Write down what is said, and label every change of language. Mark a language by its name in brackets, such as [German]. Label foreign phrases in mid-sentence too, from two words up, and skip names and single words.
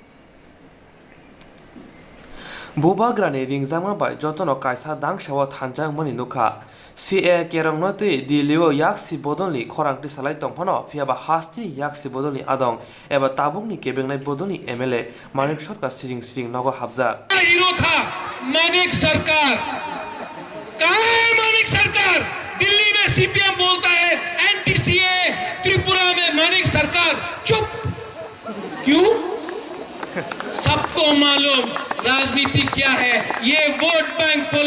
[Kok Borok] Bubagrani ringjakma bai jotono kaisa dangsao thanjakmani nukha CA kerong no tui Dillio yaksi bodolni khorangti salai tongphano phiaba hasti yaksi bodolni adong eba tabukni kebengnai bodolni MLA Manik Sarkar siring nogo habja [Hindi] हीरो था मानिक सरकार कहाँ है मानिक सरकार दिल्ली में सीपीएम बोलता है [English] anti CA [Hindi] त्रिपुरा में मानिक सरकार चुप क्यों सबको मालूम राजनीति क्या है ये [English] vote bank